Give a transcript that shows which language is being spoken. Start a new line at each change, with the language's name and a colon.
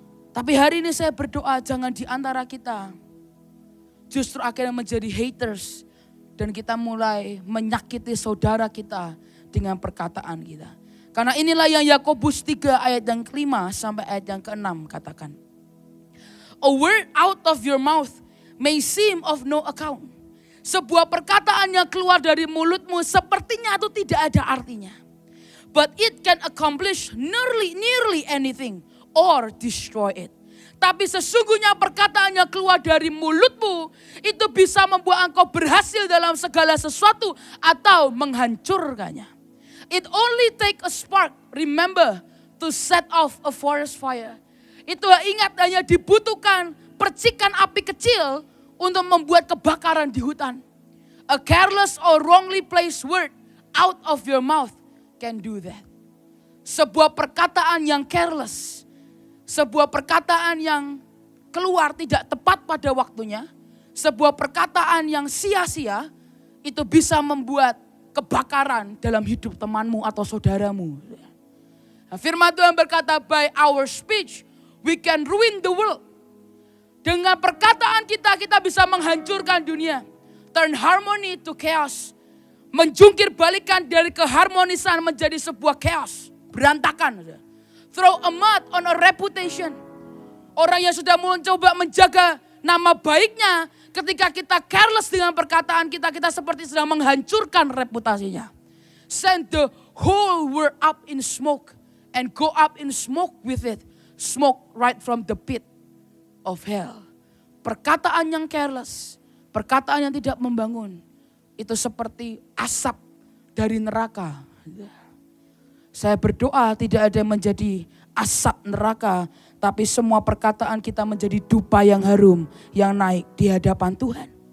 Indonesian: Tapi hari ini saya berdoa jangan di antara kita justru akhirnya menjadi haters dan kita mulai menyakiti saudara kita dengan perkataan kita. Karena inilah yang Yakobus 3 ayat yang ke-5 sampai ayat yang ke-6 katakan.
English: A word out of your mouth may seem of no account.
Indonesian: Sebuah perkataan yang keluar dari mulutmu sepertinya itu tidak ada artinya.
English: But it can accomplish nearly anything or destroy it.
Indonesian: Tapi sesungguhnya perkataan yang keluar dari mulutmu itu bisa membuat engkau berhasil dalam segala sesuatu atau menghancurkannya.
English: It only take a spark, remember, to set off a forest fire.
Indonesian: Itu ingat hanya dibutuhkan percikan api kecil untuk membuat kebakaran di hutan.
English: A careless or wrongly placed word out of your mouth can do that.
Indonesian: Sebuah perkataan yang careless, sebuah perkataan yang keluar tidak tepat pada waktunya, sebuah perkataan yang sia-sia, itu bisa membuat kebakaran dalam hidup temanmu atau saudaramu. Nah, firman Tuhan berkata,
English: by our speech we can ruin the world.
Indonesian: Dengan perkataan kita, kita bisa menghancurkan dunia.
English: Turn harmony to chaos.
Indonesian: Menjungkir balikan dari keharmonisan menjadi sebuah chaos. Berantakan.
English: Throw a mud on a reputation.
Indonesian: Orang yang sudah mencoba menjaga nama baiknya, ketika kita careless dengan perkataan kita, kita seperti sedang menghancurkan reputasinya.
English: Send the whole world up in smoke and go up in smoke with it. Smoke right from the pit of hell.
Indonesian: Perkataan yang careless, perkataan yang tidak membangun, itu seperti asap dari neraka. Saya berdoa tidak ada yang menjadi asap neraka, tapi semua perkataan kita menjadi dupa yang harum yang naik di hadapan Tuhan.